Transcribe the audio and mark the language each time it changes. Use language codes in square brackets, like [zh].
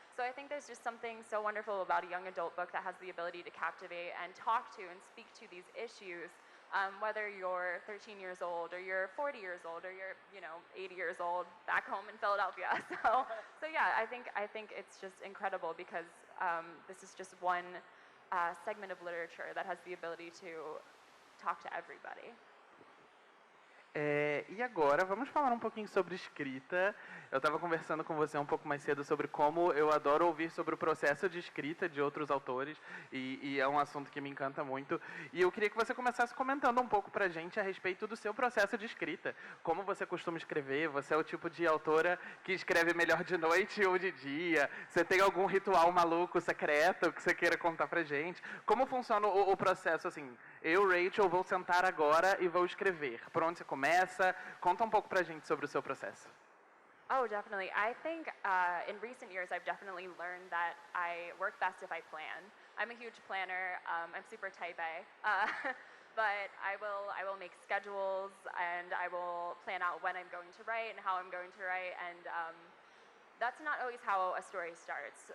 [en] So I think there's just something so wonderful about a young adult book that has the ability to captivate and talk to and speak to these issues, whether you're 13 years old or you're 40 years old or you're 80 years old back home in Philadelphia. So yeah, I think it's just incredible because this is just one segment of literature that has the ability to talk to everybody. [pt] E agora, vamos falar um pouquinho sobre escrita. Eu estava conversando com você um pouco mais cedo sobre como eu adoro ouvir sobre o processo de escrita de outros autores, e é um assunto que me encanta muito. E eu queria que você começasse comentando um pouco pra gente a respeito do seu processo de escrita. Como você costuma escrever? Você é o tipo de autora que escreve melhor de noite ou de dia? Você tem algum ritual maluco, secreto, que você queira contar pra gente? Como funciona o processo, assim? Eu, Rachael, vou sentar agora e vou escrever. Por onde você começa? Conta um pouco pra gente sobre o seu processo. [en] Oh, definitely. I think in recent years, I've definitely learned that I work best if I plan. I'm a huge planner. I'm super type A, but I will make schedules and I will plan out when I'm going to write and how I'm going to write. And that's not always how a story starts.